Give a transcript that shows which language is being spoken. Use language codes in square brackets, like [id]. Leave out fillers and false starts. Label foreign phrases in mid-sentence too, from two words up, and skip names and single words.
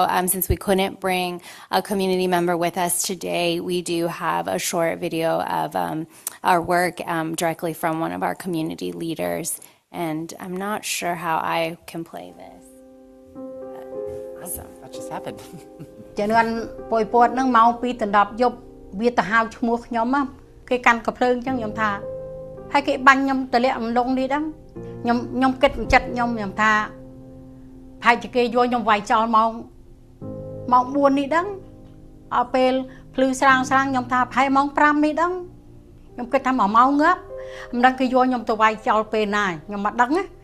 [en] Since we couldn't bring a community member with us today, we do have a short video of our work directly from one of our community leaders. And I'm not sure how I can play this. Awesome. That just happened. [km] ចឹងគាត់ពួយពតនឹងម៉ោង 2 ដល់ 10 យប់វាទៅហៅឈ្មោះខ្ញុំគេកាន់កភ្លើងចឹងខ្ញុំថាហើយគេបាញ់ខ្ញុំទម្លាក់អំឡុងនេះដឹងខ្ញុំគិតចិត្តខ្ញុំថាហើយគេយកខ្ញុំវាយចោលម៉ោង 4 នេះដឹងអត់ពេលភ្លឺស្រាងខ្ញុំថាប្រហែលម៉ោង 5 នេះដឹងខ្ញុំគិតថា1ម៉ោងងាប់មិនដឹងគេយកខ្ញុំទៅវាយចោលពេលណាខ្ញុំមិនដឹងណា